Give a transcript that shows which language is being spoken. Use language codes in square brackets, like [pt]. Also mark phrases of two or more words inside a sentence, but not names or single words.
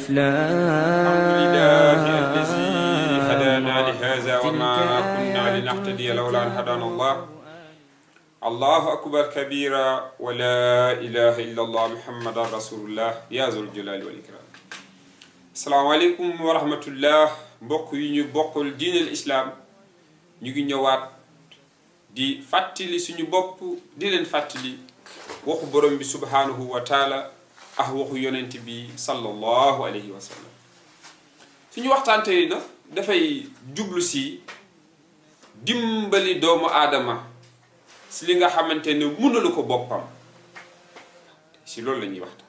[ar] الحمد لله الذي هدانا لهذا وما كنا لنهتدي لولا أن هدانا الله. الله أكبر كبيرا ولا إله إلا الله محمد رسول الله يا ذو الجلال والإكرام. السلام عليكم ورحمة الله. [wo] mbokk yi ñu bokkul diinal islam ñu ngi ñëwaat di fàttali suñu bopp di leen fàttali waxu borom bi [ar] سبحانه وتعالى [wo] ak waxu yonent bi [ar] صلى الله عليه وسلم. [wo] suñu waxtaan tey na dafay jublu si dimbali doomu aadama si li nga xamante ne mënalu ko boppam si loolu la ñuy waxtaan.